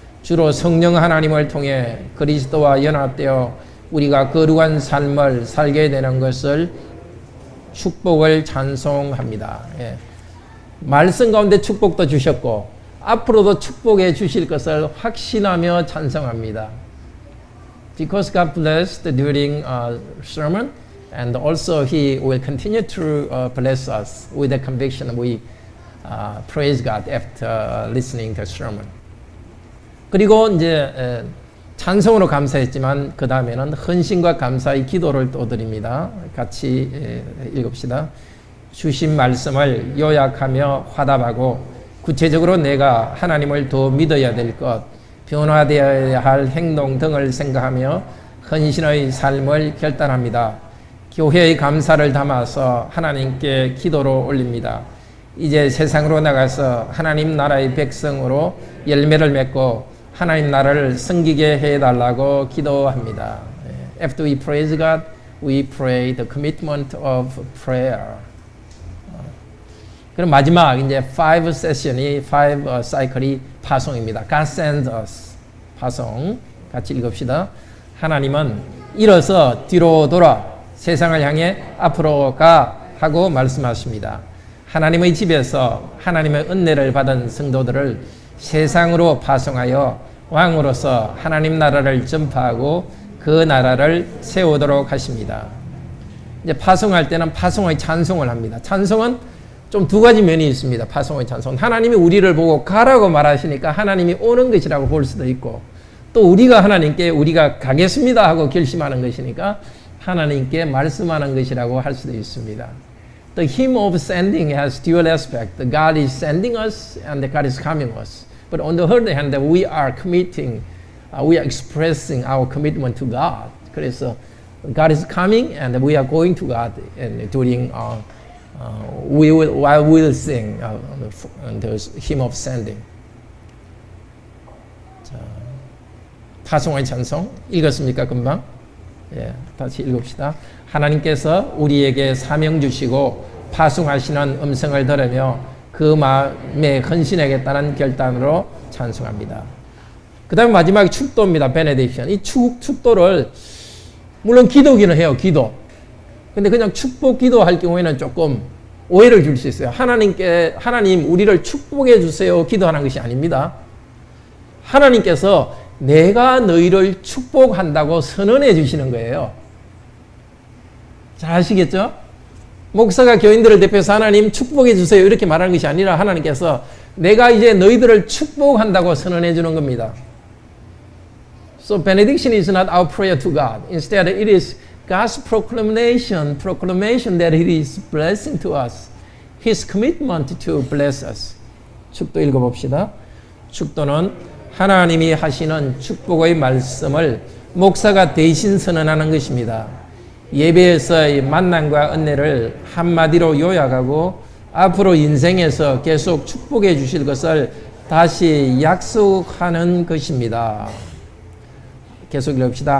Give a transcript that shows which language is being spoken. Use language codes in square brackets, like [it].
[ko] 주로 성령 하나님을 통해 그리스도와 연합되어 우리가 거룩한 삶을 살게 되는 것을 축복을 찬송합니다. 예. 말씀 가운데 축복도 주셨고 앞으로도 축복해 주실 것을 확신하며 찬송합니다. [en] Because God blessed during sermon and also He will continue to bless us with the conviction we praise God after listening to sermon. [ko] 그리고 이제 찬송으로 감사했지만 그 다음에는 헌신과 감사의 기도를 또 드립니다. 같이 읽읍시다. 주신 말씀을 요약하며 화답하고 구체적으로 내가 하나님을 더 믿어야 될 것, 변화되어야 할 행동 등을 생각하며 헌신의 삶을 결단합니다. 교회의 감사를 담아서 하나님께 기도로 올립니다. 이제 세상으로 나가서 하나님 나라의 백성으로 열매를 맺고 하나님 나라를 섬기게 해달라고 기도합니다. [en] After we praise God, we pray the commitment of prayer. [ko] 그럼 마지막 이제 5 세션이 5 사이클이 파송입니다. [en] God sends us. [ko] 파송. 같이 읽읍시다. 하나님은 일어서 뒤로 돌아 세상을 향해 앞으로 가 하고 말씀하십니다. 하나님의 집에서 하나님의 은혜를 받은 성도들을 세상으로 파송하여 왕으로서 하나님 나라를 전파하고 그 나라를 세우도록 하십니다. 이제 파송할 때는 파송의 찬송을 합니다. 찬송은 좀 두 가지 면이 있습니다. 파송의 찬송. 하나님이 우리를 보고 가라고 말하시니까 하나님이 오는 것이라고 볼 수도 있고 또 우리가 하나님께 우리가 가겠습니다 하고 결심하는 것이니까 하나님께 말씀하는 것이라고 할 수도 있습니다. [en] The hymn of sending has dual aspect. God is sending us and God is coming us. But on the other hand, we are committing, we are expressing our commitment to God. 그래서 God is coming and we are going to God and during we will sing the hymn of sending. [ko] 자, 파송의 찬송 읽었습니까 금방? 예, 다시 읽읍시다. 하나님께서 우리에게 사명 주시고 파송하시는 음성을 들으며 그 마음에 헌신하겠다는 결단으로 찬송합니다. 그 다음에 마지막에 축도입니다. 베네딕션. 이 축도를 물론 기도기는 해요. 기도. 근데 그냥 축복 기도할 경우에는 조금 오해를 줄 수 있어요. 하나님 우리를 축복해 주세요 기도하는 것이 아닙니다. 하나님께서 내가 너희를 축복한다고 선언해 주시는 거예요. 잘 아시겠죠? 목사가 교인들을 대표해서 하나님 축복해 주세요 이렇게 말하는 것이 아니라 하나님께서 내가 이제 너희들을 축복한다고 선언해 주는 겁니다. [en] So benediction is not our prayer to God. Instead it is God's proclamation that He is blessing to us. His commitment to bless us. [ko] 축도 읽어봅시다. 축도는 하나님이 하시는 축복의 말씀을 목사가 대신 선언하는 것입니다. 예배에서의 만남과 은혜를 한마디로 요약하고 앞으로 인생에서 계속 축복해 주실 것을 다시 약속하는 것입니다. 계속 읽읍시다.